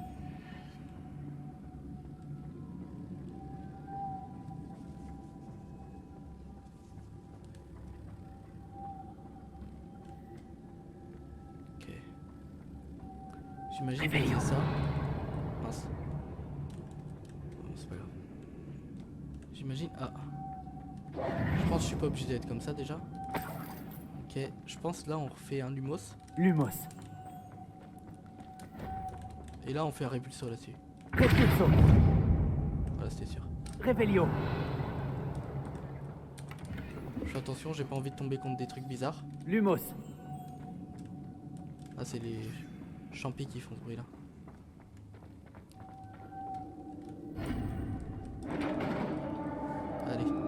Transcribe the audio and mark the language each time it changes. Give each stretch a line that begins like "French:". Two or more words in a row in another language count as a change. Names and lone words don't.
French: Ok. J'imagine que Réveillon. c'est ça. Mince. Bon, c'est pas grave. J'imagine. Ah. Je pense que je suis pas obligé d'être comme ça déjà. Ok. Je pense là on refait un Lumos. Lumos. Et là on fait un répulsor là-dessus. Repulso. Voilà, c'était sûr. Réveillon. Je fais attention, j'ai pas envie de tomber contre des trucs bizarres. Lumos. Ah, c'est les champis qui font ce bruit là. Allez.